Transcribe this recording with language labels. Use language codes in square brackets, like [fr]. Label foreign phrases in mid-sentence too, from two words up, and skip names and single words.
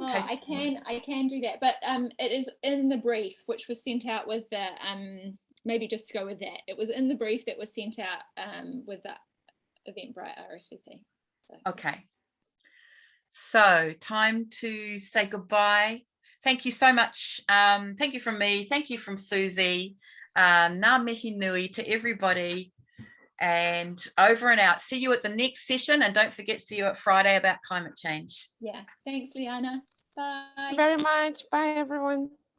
[en] Oh, I can do that, but it is in the brief which was sent out with the maybe just go with that. It was in the brief that was sent out with the Eventbrite RSVP. So. Okay. So time to say goodbye. Thank you so much. Thank you from me. Thank you from Susie. [mi] Ngā mihi nui [en] to everybody. And over and out. See you at the next session, and don't forget, see you at Friday about climate change. Yeah. Thanks, Liana. Bye. Thank you very much. Bye, everyone.